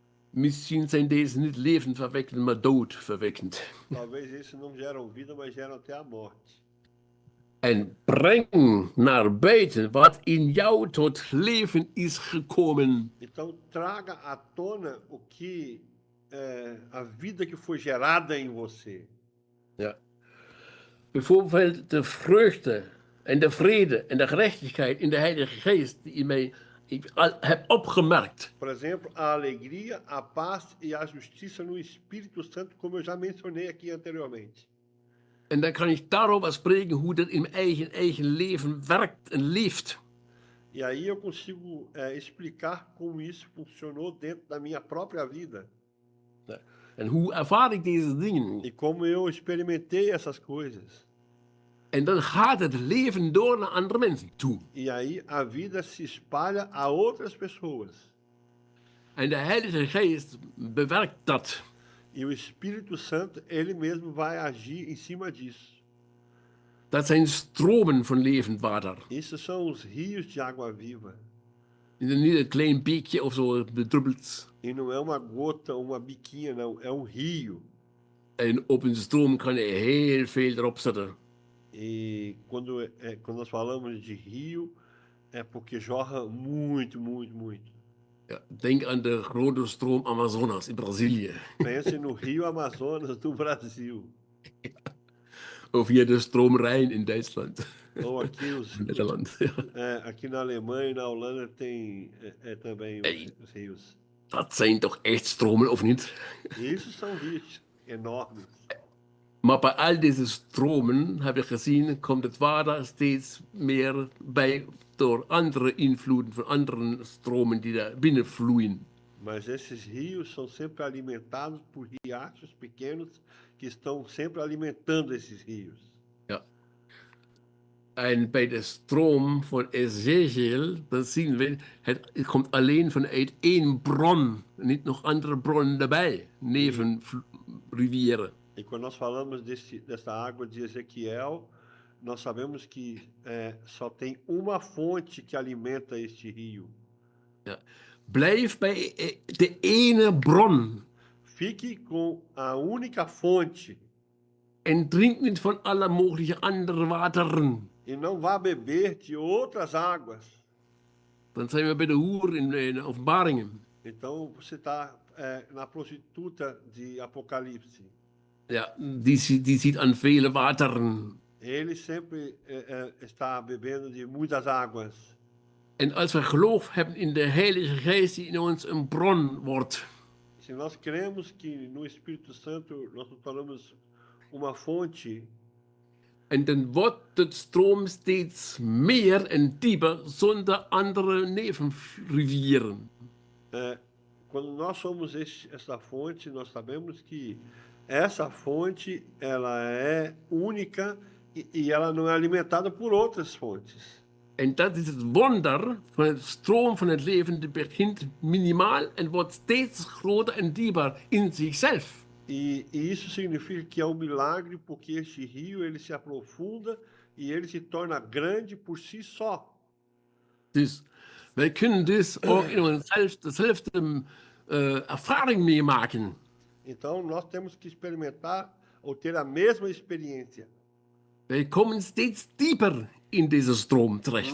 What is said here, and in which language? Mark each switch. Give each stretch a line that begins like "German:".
Dutch: Misschien zijn deze niet levendverwekkend, maar doodverwekkend.
Portuguese: Talvez esses não geram vida, mas geram até a morte.
Dutch: En breng naar buiten wat in jou tot leven is gekomen.
Portuguese: Então traga à tona o que a vida que foi gerada em você.
Dutch: Ja. Bijvoorbeeld de vreugde en de vrede en de gerechtigheid in de Heilige Geest die in mij heb opgemerkt.
Portuguese: Por exemplo, a alegria, a paz e a justiça no Espírito Santo, como eu já mencionei aqui anteriormente.
Dutch: En dan kan ik daarover spreken hoe dat in mijn eigen leven werkt en leeft.
Portuguese: E aí eu consigo explicar como isso funcionou dentro da minha própria vida.
Dutch: En hoe ervaar ik deze dingen?
Portuguese: E como eu experimentei essas coisas.
Dutch: En dan gaat het leven door naar andere mensen toe.
Portuguese: E aí a vida se espalha a outras pessoas.
Dutch: En de Heilige Geest bewerkt dat.
Portuguese: E o Espírito Santo, ele mesmo vai agir em cima disso.
Dutch: Dat zijn stromen van levend water.
Portuguese: Isso são os rios de água viva.
Dutch: Niet een klein beekje of zo bedruppeld.
Portuguese: E não é uma gota, uma biquinha, não. É um rio.
Dutch: En op een stroom kan je heel veel erop zetten.
Portuguese: E quando nós falamos de rio, é porque jorra muito, muito, muito.
Dutch: Ja, denk aan de grote stroom Amazonas in Brazilië.
Portuguese: Pense no rio Amazonas do Brasil.
Dutch: Of hier de stroom Rijn in Duitsland.
Portuguese: Ou aqui
Dutch: Nederland. Ja.
Portuguese: aqui na Alemanha e na Holanda tem também os rios.
Dutch: Dat zijn toch echt stromen, of niet?
Portuguese: Isso são rios enormes.
Dutch: Maar bij al deze stromen, heb je gezien, komt het water steeds meer bij door andere invloeden van andere stromen die daar binnenvloeien.
Portuguese: Mas esses rios são sempre alimentados por riachos pequenos que estão sempre alimentando esses rios.
Dutch: Ja. En bij de stroom van Ezekiel, dan zien we, het komt alleen vanuit één bron, niet nog andere bronnen erbij, neven rivieren.
Portuguese: E quando nós falamos dessa água de Ezequiel, nós sabemos que só tem uma fonte que alimenta este rio.
Dutch: Ja. Blijf bij de ene bron.
Portuguese: Fique com a única fonte.
Dutch: En drink niet van alle mogelijke andere wateren.
Portuguese: E não vá beber de outras águas.
Dutch: Dan zijn we bij de hoer in Openbaringen.
Portuguese: Então você está na prostituta de Apocalipse.
Dutch: Ja, die ziet aan vele wateren.
Portuguese: Ele sempre está bebendo de muitas águas.
Dutch: En als we geloof hebben in de Heilige Geest die in ons een bron wordt.
Portuguese: Se nós cremos que no Espírito Santo nós nos tornamos uma fonte.
Dutch: En dan wordt het stroom steeds meer en dieper zonder andere nevenrivieren.
Portuguese: Quando nós somos essa fonte, nós sabemos que essa fonte ela é única e ela não é alimentada por outras fontes.
Dutch: En dat is het wonder van het stroom van het leven. Die begint minimaal en wordt steeds groter en dieper in zichzelf.
Portuguese: E isso significa que é um milagre, porque este rio ele se aprofunda e ele se torna grande por si só.
Dutch: Dus wij kunnen dus ook in onszelf dezelfde ervaring meemaken.
Portuguese: Então nós temos que experimentar ou ter a mesma experiência.
Dutch: Wij komen steeds dieper in deze stroom terecht.